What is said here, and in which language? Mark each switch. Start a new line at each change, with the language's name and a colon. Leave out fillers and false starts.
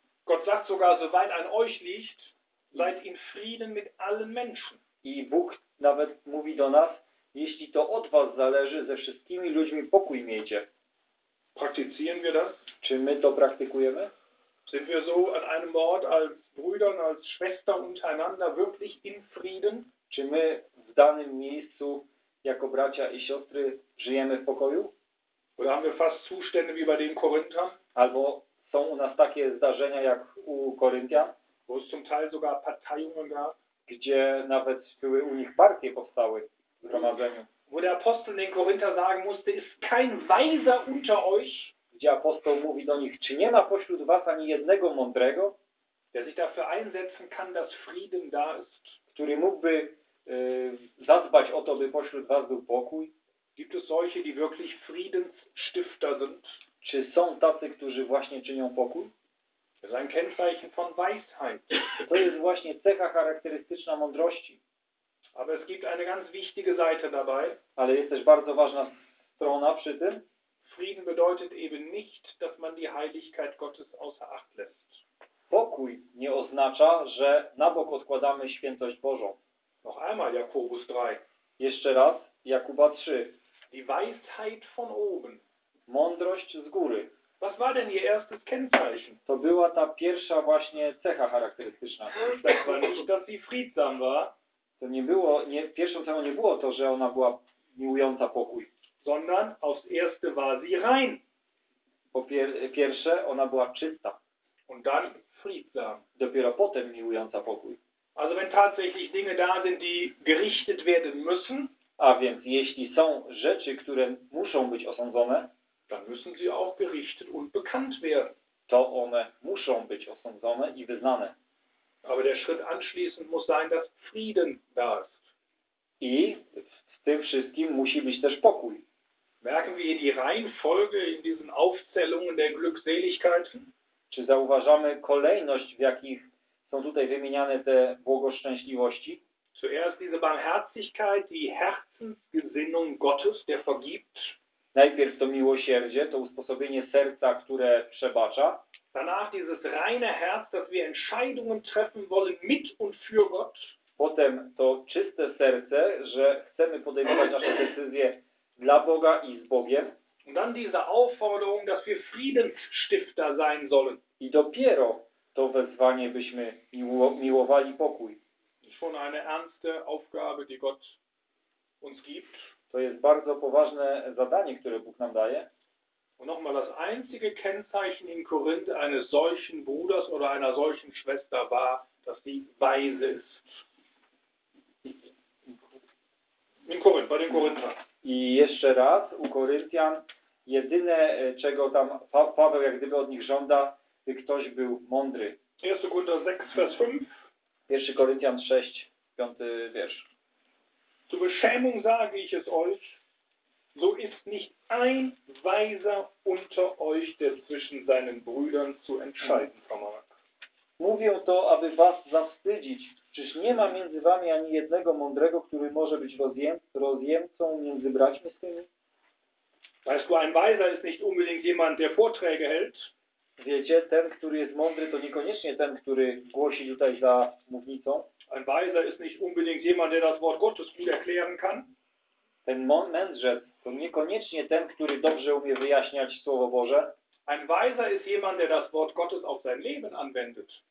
German: Gott sagt sogar, soweit an euch liegt, seid in Frieden mit allen Menschen.
Polish: I Bóg nawet mówi do nas, jeśli to od was zależy, ze wszystkimi ludźmi pokój miejcie.
German: Praktizieren wir das?
Polish: Czy my to praktykujemy?
German: Sind wir so an einem Ort als Brüdern, als Schwestern untereinander wirklich in Frieden?
Polish: Czy my w danym miejscu jako bracia i siostry żyjemy w pokoju?
German: Oder haben wir fast Zustände wie bei den Korinthern?
Polish: Albo są u nas takie zdarzenia jak u Koryntian?
German: Wo es zum Teil sogar Parteiungen gab.
Polish: Gdzie nawet były u nich partie powstały w zgromadzeniu.
German: Wo der Apostel den Korinther sagen musste, ist kein Weiser unter euch.
Polish: Gdzie apostoł mówi do nich, czy nie ma pośród was ani jednego mądrego,
German: der sich dafür einsetzen kann, dass Frieden da ist.
Polish: Który mógłby zadbać o to, by pośród was był pokój.
German: Gibt es solche, die wirklich Friedensstifter sind?
Polish: Czy są tacy, którzy właśnie czynią pokój?
German: Das ist ein Kennzeichen von Weisheit.
Polish: To jest właśnie cecha charakterystyczna mądrości.
German: Aber es gibt eine ganz wichtige Seite dabei.
Polish: Ale jest też bardzo ważna strona przy tym.
German: Frieden bedeutet eben nicht, dass man die Heiligkeit Gottes außer Acht lässt.
Polish: Pokój nie oznacza, że na bok odkładamy świętość Bożą.
German: Noch einmal Jakobus 3.
Polish: Jeszcze raz Jakuba 3.
German: Die Weisheit von oben.
Polish: Mądrość z góry.
German: Was war denn ihr erstes Kennzeichen?
Polish: To była ta pierwsza właśnie cecha charakterystyczna.
German: Das war nicht, dass sie friedsam war.
Polish: To nie było, nie, pierwszą cechą nie było to, że ona była miłująca pokój.
German: Sondern aufs erste war sie rein.
Polish: Po pierwsze, ona była czysta.
German: Und dann friedsam.
Polish: Dopiero potem miłująca pokój.
German: Also wenn tatsächlich Dinge da sind, die gerichtet werden müssen.
Polish: A więc jeśli są rzeczy, które muszą być osądzone,
German: dann müssen sie auch gerichtet und bekannt werden.
Polish: To one muszą być osądzone i wyznane.
German: Aber der Schritt anschließend muss sein, dass Frieden da ist.
Polish: I w tym wszystkim musi być też pokój.
German: Merken wir hier die Reihenfolge in diesen Aufzählungen der Glückseligkeiten?
Polish: Czy zauważamy kolejność, w jakich są tutaj wymieniane te błogoszczęśliwości?
German: Zuerst diese Barmherzigkeit, die Herzensgesinnung Gottes, der vergibt.
Polish: Najpierw to miłosierdzie, to usposobienie serca, które przebacza.
German: Danach dieses reine Herz, dass wir Entscheidungen treffen wollen mit und für Gott.
Polish: Potem to czyste serce, że chcemy podejmować nasze decyzje dla Boga i z Bogiem.
German: Und dann diese Aufforderung, dass wir Friedensstifter sein sollen.
Polish: I dopiero to wezwanie, byśmy miłowali pokój.
German: Schon eine ernste Aufgabe, die Gott uns gibt.
Polish: To jest bardzo poważne zadanie, które Bóg nam daje.
German: Und nochmal, das einzige Kennzeichen in Korinth eines solchen Bruders oder einer solchen Schwester war, dass sie weise ist. In Korinth, bei den Korinthern.
Polish: I jeszcze raz, u Koryntian, jedyne, czego tam Paweł jak gdyby od nich żąda, by ktoś był mądry.
German: 1 Korinther 6, Vers 5.
Polish: 1 Koryntian 6, 5 wiersz.
German: Zur Beschämung sage ich es euch, so ist nicht ein Weiser unter euch, der zwischen seinen Brüdern zu entscheiden vermag.
Polish: Mówię to, aby was zawstydzić. Czyż nie ma między wami ani jednego mądrego, który może być rozjemcą między braćmi swymi?
German: Weißt du, ein Weiser ist nicht unbedingt jemand, der Vorträge hält.
Polish: Wiecie, ten, który jest mądry, to niekoniecznie ten, który głosi tutaj za mównicą.
German: Ein Weiser ist nicht unbedingt jemand, der das Wort Gottes gut erklären kann.
Polish: Ten mędrzec to niekoniecznie ten, który dobrze umie wyjaśniać Słowo Boże.
German: Ein Weiser ist jemand, der das Wort Gottes auf sein Leben anwendet.